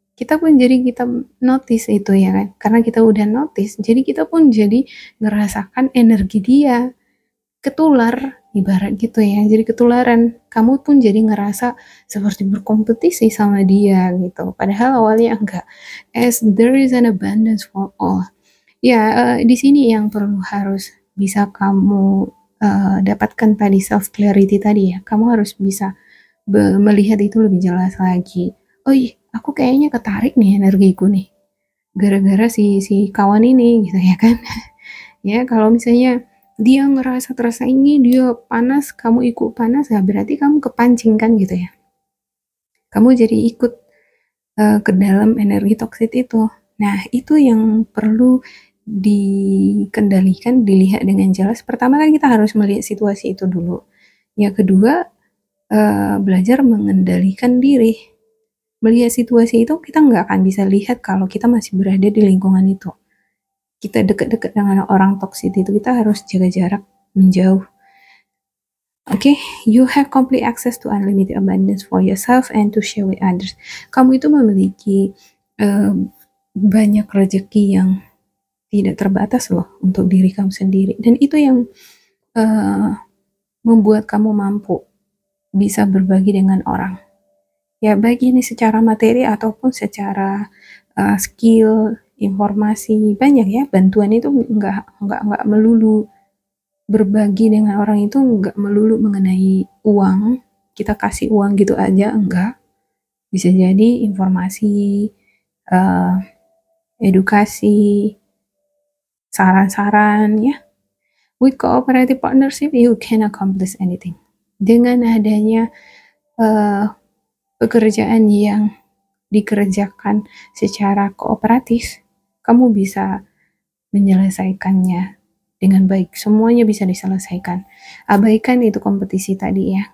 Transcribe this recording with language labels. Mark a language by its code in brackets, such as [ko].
[id] Kita notice itu ya kan. Karena kita udah notice, jadi kita pun jadi ngerasakan energi dia. Ketular, ibarat gitu ya, jadi ketularan. Kamu pun jadi ngerasa seperti berkompetisi sama dia gitu, padahal awalnya enggak. [en] As there is an abundance for all. [id] Ya, di sini yang perlu harus bisa kamu dapatkan tadi, self clarity tadi ya. Kamu harus bisa melihat itu lebih jelas lagi. Oh iya, aku kayaknya ketarik nih energiku nih, gara-gara si kawan ini gitu ya kan. Ya, kalau misalnya dia ngerasa tersaingi, dia panas, kamu ikut panas, ya berarti kamu kepancing kan gitu ya. Kamu jadi ikut ke dalam energi toksik itu. Nah, itu yang perlu dikendalikan, dilihat dengan jelas. Pertama kan kita harus melihat situasi itu dulu. Yang kedua, belajar mengendalikan diri. Melihat situasi itu, kita nggak akan bisa lihat kalau kita masih berada di lingkungan itu. Kita dekat-dekat dengan orang toksik itu, kita harus jaga jarak, menjauh. [en] Okay, you have complete access to unlimited abundance for yourself and to share with others. [id] Kamu itu memiliki banyak rezeki yang tidak terbatas loh untuk diri kamu sendiri, dan itu yang membuat kamu mampu bisa berbagi dengan orang. Ya, baik ini secara materi ataupun secara skill, informasi, banyak ya. Bantuan itu nggak melulu, berbagi dengan orang itu nggak melulu mengenai uang, kita kasih uang gitu aja, enggak. Bisa jadi informasi, edukasi, saran-saran ya. [en] With cooperative partnership, you can accomplish anything. [id] Dengan adanya pekerjaan yang dikerjakan secara kooperatif, kamu bisa menyelesaikannya dengan baik. Semuanya bisa diselesaikan. Abaikan itu kompetisi tadi ya.